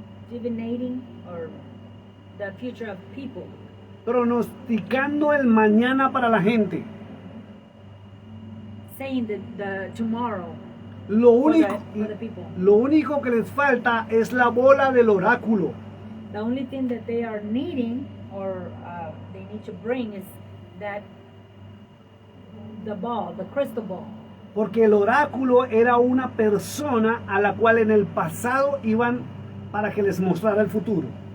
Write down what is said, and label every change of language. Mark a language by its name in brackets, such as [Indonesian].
[English] divinating or the future of people, [Spanish] pronosticando el mañana para la gente. [English] saying that the tomorrow [Spanish] Lo [English] for [Spanish] único, [English] the people. [Spanish] lo único que les falta es la bola del oráculo. [English] The only thing that they are needing or they need to bring is that the ball, the crystal ball. [Spanish] Porque el oráculo era una persona a la cual en el pasado iban para que les mostrara el futuro.